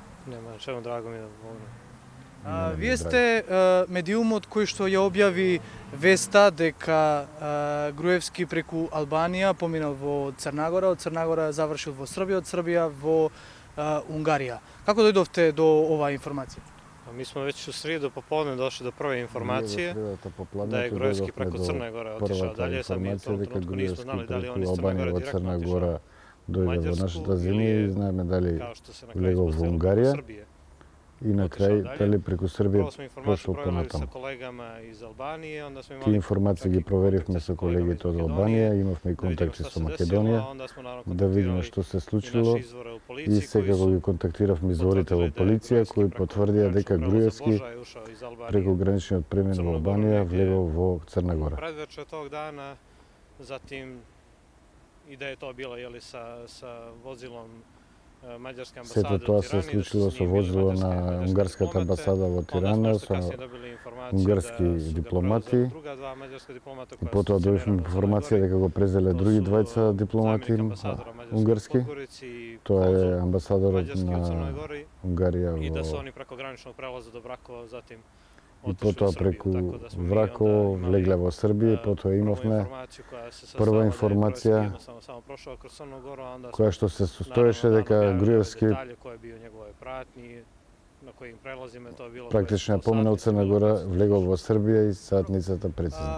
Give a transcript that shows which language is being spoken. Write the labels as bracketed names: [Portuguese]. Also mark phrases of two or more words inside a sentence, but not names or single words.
[Macedonian] Нема, чему драго ми да помогнам. Вие сте медиумот кој што ја објави веста дека Груевски преку Албанија поминал во Црнагора, од Црнагора завршил во Србија, од Србија во Унгарија. Како дојдовте до оваа информација? [Bosnian] Mi smo već u srijedu popodne došli do prve informacije da je Gruevski preko Crne Gore otišao dalje. Sad mi u tom trenutku nismo znali da li on iz Crne Gore direktno otišao u Mađarsku ili kao što se na kraju ispostavilo preko Srbije. [Macedonian] И на крај дали преку Србија прошол понатаму. Тие информации ги проверивме со колегите од Албанија, имавме и контакти со Македонија, да видиме што се случило и секако ги контактиравме изворите во полиција кои потврдија дека Груевски преку граничниот премин во Албанија влегол во Црна Гора. [Bosnian] Predvečer tog dana, zatim [Macedonian] и да е тоа било [Bosnian] sa vozilom [Macedonian] Сето тоа се случило со возило на унгарската амбасада во Тирана, со унгарски дипломати. И потоа добивме информација дека го презеле други двајца дипломати унгарски. Тоа е амбасадорот на Унгарија и потоа преку Враково влегле во Србија и потоа имавме прва информација која што се состоеше дека Груевски практично ја поминал Црна Гора, влегол во Србија и саатницата прецизно.